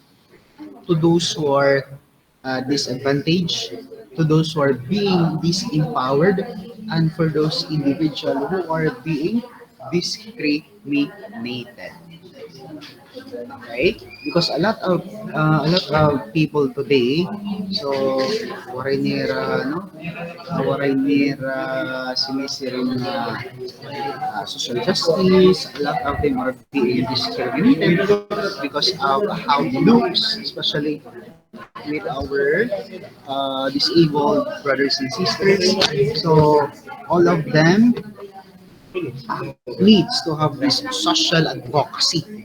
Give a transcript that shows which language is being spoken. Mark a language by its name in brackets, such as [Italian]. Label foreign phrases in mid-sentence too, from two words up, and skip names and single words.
[English] To those who are disadvantaged, to those who are being disempowered, and for those individuals who are being discriminated. Right? Because a lot of people today, so [Waray] waray nira no, waray nira sinisiring [English] social justice. A lot of them are being discriminated because of how it looks, especially with our disabled brothers and sisters. So all of them needs to have this social advocacy.